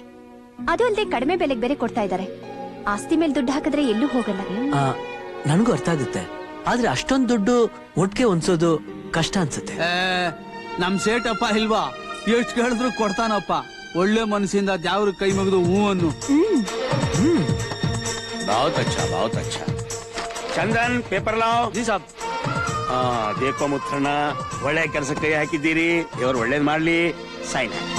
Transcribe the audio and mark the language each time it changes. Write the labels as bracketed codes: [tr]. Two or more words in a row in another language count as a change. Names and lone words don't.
[kn] ಅದು ಅಲ್ಲದೆ ಕಡಿಮೆ ಬೆಲೆಗೆ ಬೇರೆ ಕೊಡ್ತಾ ಇದ್ದಾರೆ. ಆಸ್ತಿ ಮೇಲೆ ದುಡ್ಡು ಹಾಕಿದ್ರೆ ಎಲ್ಲೂ ಹೋಗಲ್ಲ. ನನಗೂ ಅರ್ಥ ಆಗುತ್ತೆ. ಆದ್ರೆ ಅಷ್ಟೊಂದು ದುಡ್ಡು ಒಟ್ಟಿಗೆ ಹೊಂದ್ಸೋದು ಕಷ್ಟ ಅನ್ಸುತ್ತೆ. ನಮ್ ಸೇಟಪ್ಪ ಇಲ್ವಾ, ಎಷ್ಟು ಹೇಳಿದ್ರು ಕೊಡ್ತಾನಪ್ಪ. ಒಳ್ಳೆ ಮನಸ್ಸಿಂದ ಜಾವ್ರ ಕೈ ಮುಗಿದು ಹೂ ಅನ್ನು. [hi] बहुत अच्छा, बहुत अच्छा. चंदन, पेपर लाओ. जी साहब. [kn] ದೇಕೋ ಮುತ್ತಣ್ಣ, ಒಳ್ಳೆ ಕೆಲಸ ಕೈ ಹಾಕಿದ್ದೀರಿ. ಇವ್ರು ಒಳ್ಳೇದ್ ಮಾಡ್ಲಿ. ಸೈನ್.